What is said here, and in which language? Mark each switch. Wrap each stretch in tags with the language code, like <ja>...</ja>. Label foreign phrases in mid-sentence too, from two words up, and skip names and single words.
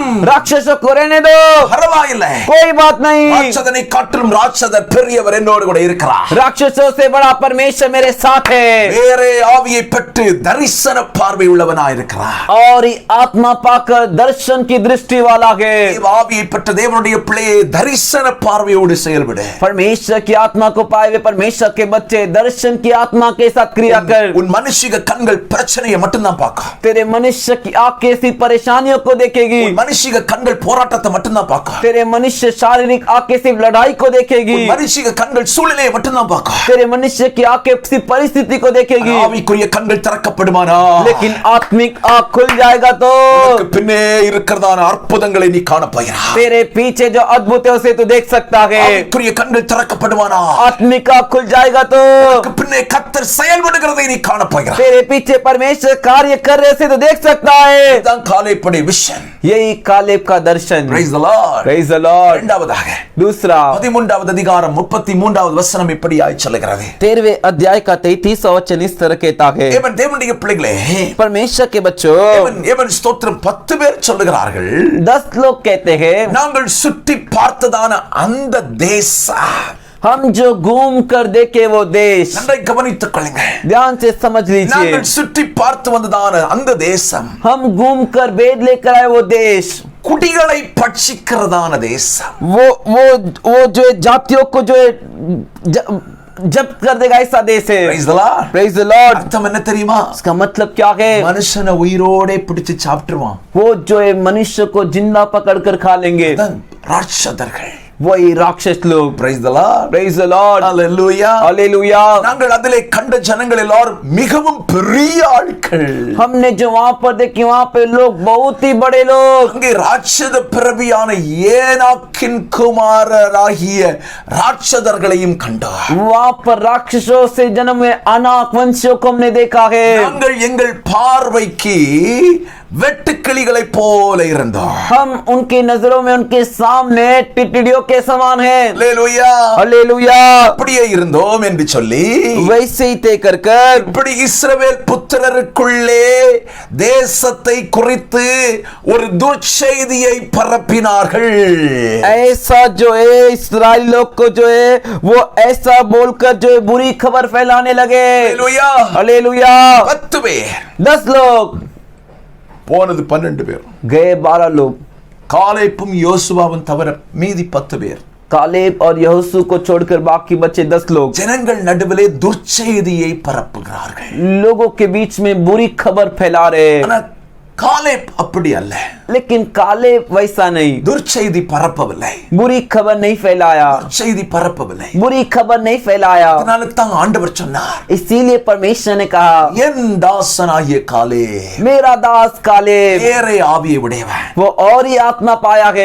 <hi>राक्षसों को रहने दो,</hi> <ta>பரவாயில்லை.</ta> <hi>कोई बात नहीं.</hi> <ta>ராட்சதனை காட்டிலும் ராட்சதர் பெரியவர் என்னோடு கூட இருக்கிறார்.</ta> <hi>राक्षसों से बड़ा परमेश्वर मेरे साथ है.</hi> <ta>வேறே ஆவியை பெற்று தரிசன பார்வை உள்ளவனாய் இருக்கிறார்.</ta> <hi>और आत्मा पाकर दर्शन की दृष्टि वाला है.</hi> <ta>ஆவியை பெற்ற தேவனுடைய பிள்ளையை தரிசன பார்வையோடு செயல்படு.</ta> <hi>परमेश्वर की आत्मा को पाए हुए परमेश्वर के बच्चे दर्शन की आत्मा के साथ क्रिया कर.</hi> <ta>உன் மனுஷிக கண்கள் பிரச்சனையை மட்டும்தான் பார்க்கும்.</ta> <hi>तेरे मनुष्य की आंखें ऐसी परेशानियों को देखेगी.</hi> <ta>உன் மனுஷிக கண்கள் போராட்டத்தை மட்டும்தான் பார்க்கும்.</ta> <hi>तेरे मनुष्य शारीरिक आंखें सिर्फ लड़ाई को देखेगी.</hi> <ta>உன் மனுஷிக கண்கள் சூழ்நிலையை மட்டும்தான் பார்க்கும்.</ta> <hi>तेरे मनुष्य की आंखें सिर्फ परिस्थिति को देखेगी.</hi> <ta>ஆவிக்குரிய கண்கள் திறக்கப்படுமானா,</ta> <hi>लेकिन आत्मिक आंख खुल जाएगा तो</hi> <ta>பின்னே இருக்கிறதான அற்புதங்களை நீ காண போகிறாய்.</ta> <hi>तेरे पीछे जो अद्भुत है उसे तू देख सकता है.</hi> <ta>ஆவிக்குரிய கண்கள் திறக்கப்படுமானா,</ta> <hi>आत्मिक आंख खुल जाएगा तो</hi> <ta>பின்னே கர்த்தர் செயல்படுகிறதை நீ காண போகிறாய்.</ta> <hi>तेरे पीछे परमेश्वर कार्य कर रहे से तो देख सकता है.</hi> <ta>இதுதான் காலேபுடைய விஷன்.</ta> <hi>यही कालेब का दर्शन.</hi> <en>Praise the Lord. Praise the Lord.</en> <ta>இரண்டாவதாக</ta> <hi>दूसरा</hi> <ta>13வது அதிகாரம் 33வது வசனம் இப்படியாய் சொல்கிறது.</ta> <hi>13वें अध्याय का 33वां वचन इस तरह कहता है.</hi> <ta>தேவனுடைய பிள்ளைகளே,</ta> <hi>परमेश्वर के बच्चों,</hi> <ta>தேவன் ஸ்தோத்திரம் 10 பேர் சொல்லுகிறார்கள்.</ta> <hi>10 लोग कहते हैं</hi> <ta>நாங்கள் சுற்றி பார்த்ததான அந்த தேசம்,</ta> <hi>हम जो घूम कर देखे वो देश.</hi> <ta>நன்றாய் கவனித்துக் கொள்ளுங்க.</ta> <hi>ध्यान से समझ लीजिए.</hi> <ta>நாங்கள் சுற்றி பார்த்து வந்ததான அந்த தேசம்,</ta> <hi>हम घूम कर भेद लेकर आए वो देश,</hi> <ta>குடிகளை பட்சிக்கிறதான தேசம்.</ta> <hi>वो जो जातियों को जो जब्त कर देगा ऐसा देश है।</hi> <en>Praise the Lord. Praise the Lord।</en> <ta>அர்த்தம் என்ன தெரியுமா?</ta> <hi>इसका मतलब क्या है?</hi> <ta>மனுஷனை உயிரோட பிடிச்சு சாப்பிட்டுருவான்।</ta> <hi>वो जो है मनुष्य को जिंदा पकड़ कर खा लेंगे,</hi> <ta>ராட்சதர்கள்,</ta> <hi>वही राक्षस लोग।</hi> <en>Praise the Lord. Praise the Lord।</en> <ta>Hallelujah.</ta> <hi>Hallelujah।</hi> <ta>நாங்கள் அதிலே கண்ட ஜனங்கள் எல்லாரும் மிகவும் பெரிய ஆட்கள்।</ta> <hi>हमने जो वहां पर देखे वहां पे लोग बहुत ही बड़े लोग।</hi> <ta>அங்கே ராட்சத பிறவியான ஏனாக்கின் குமாரராகிய ராட்சதர்களையும் கண்டார்।</ta> <hi>वहां पर राक्षसों से जन्म हुए अनाक वंशियों को हमने देखा है।</hi> <ta>நாங்கள் எங்கள் பார்வைக்கு வெட்டுக்கிளிகளை போல இருந்தோம்।</ta> <hi>हम उनकी नजरों में उनके सामने टिटड़ियों के समान हैं।</hi> <ta>ஹல்லேலூயா।</ta> <hi>हालेलुया।</hi> <ta>அப்படியே இருந்தோம் என்று சொல்லி</ta> <hi>वैसे ही तय कर कर</hi> <ta>இப்படி இஸ்ரவேல் புத்திரருக்குள்ளே தேசத்தை குறித்து ஒரு துர்ச்செய்தியை பரப்பினார்கள்।</ta> <hi>ऐसा जो है इस्राएली लोग को जो है वो ऐसा बोलकर जो है बुरी खबर फैलाने लगे।</hi> <ta>ஹல்லேலூயா।</ta> <hi>हालेलुया।</hi> <ta>10 பேர்,</ta> <hi>10 लोग</hi> <ta>போனது 12 பேர்।</ta> <hi>गए 12 लोग।</hi> <ta>காலேப்பும் யோசுவாவும் தவிர மீதி 10 பேர்।</ta> <hi>कालेब और यहोशू को छोड़कर बाकी बचे 10 लोग</hi> <ta>ஜனங்கள் நடுவிலே துர்ச்செய்தியை பரப்புகிறார்கள்।</ta> <hi>लोगों के बीच में बुरी खबर फैला रहे।</hi> <ta>ஆனா காலேப் அப்படி அல்ல,</ta> <hi>लेकिन कालेब वैसा नहीं,</hi> <ta>துர்ச்செய்தி பரப்பவில்லை,</ta> <hi>बुरी खबर नहीं फैलाया,</hi> <ta>செய்தி பரப்பவில்லை।</ta> <hi>बुरी खबर नहीं फैलाया।</hi> <ta>அதனால தான் ஆண்டவர் சொன்னார்,</ta> <hi>इसीलिए परमेश्वर ने कहा,</hi> <ta>என் தாசனாகிய காலேப்</ta> <hi>मेरा दास कालेब</hi> <ta>வேறே ஆவியை உடையவன்,</ta> <hi>वो और ही आत्मा पाया है,</hi>